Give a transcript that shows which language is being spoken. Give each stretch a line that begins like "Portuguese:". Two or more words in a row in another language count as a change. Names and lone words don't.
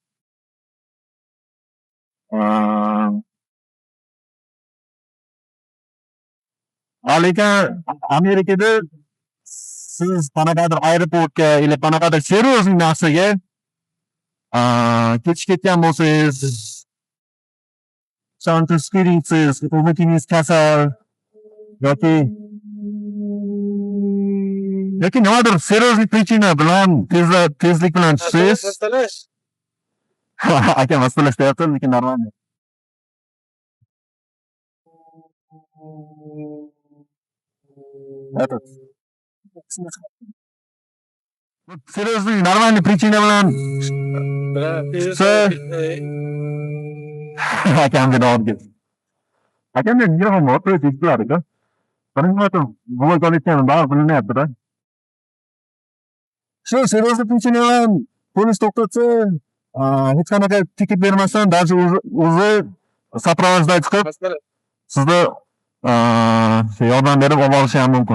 Uzbek: Lekin Amerikada siz qanaqadir aeroportga yoki qanaqadir seryozni narsaga kech ketgan bo'lsangiz, spirinsiz, o'zingiz kasal yoki nimadir seryozni причина bilan tezlik bilan tushsangiz, aka maslahat deyapti, lekin normal. Этот. Seriously,
Russian: нормальный причина
Uzbek: bilan tushsa, akamga olib ket. Akamga mikrofon bor, eshitib turadi-ku. Birinchi marta blog olayotganim baribir bilinyapti-da. Shu seriously причина bilan polis to'xtatsa, hech qanaqa tiket bermasdan, даже o'zi сопровождать qilib sizni yordam berib olib olishi ham mumkin.